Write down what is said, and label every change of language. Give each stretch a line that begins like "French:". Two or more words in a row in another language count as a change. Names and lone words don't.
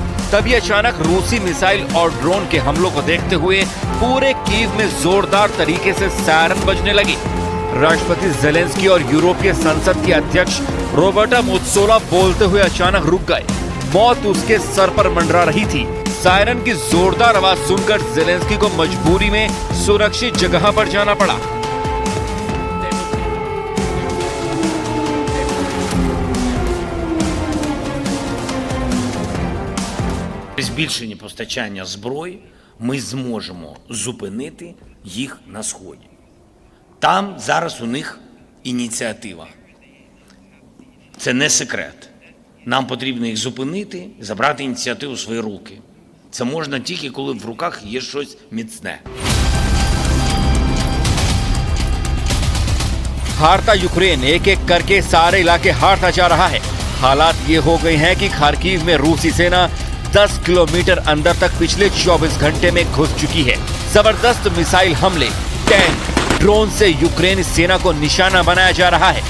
Hindi: तभी अचानक रूसी मिसाइल और ड्रोन के हमलों को देखते हुए पूरे कीव में जोरदार तरीके से सायरन बजने लगी। राष्ट्रपति ज़ेलेंस्की और यूरोपीय संसद के अध्यक्ष रॉबर्टा मेत्सोला बोलते हुए अचानक रुक गए। मौत उसके सर पर मंडरा रही थी। सायरन की जोरदार आवाज सुनकर ज़ेलेंस्की को मजबूरी में सुरक्षित जगह पर जाना पड़ा।
Ukrainian: Збільшення постачання зброї ми зможемо зупинити їх на Сході. Там зараз у них ініціатива. Це не секрет. Нам потрібно їх зупинити, забрати ініціативу в свої руки. Це можна тільки, коли в руках є щось міцне.
Hindi: हारता यूक्रेन एक एक करके सारे इलाके हारता जा रहा है। हालात ये हो गए हैं कि खार्किव में रूसी सेना 10 किलोमीटर अंदर तक पिछले 24 घंटे में घुस चुकी है। जबरदस्त मिसाइल हमले, टैंक, ड्रोन से यूक्रेनी सेना को निशाना बनाया जा रहा है।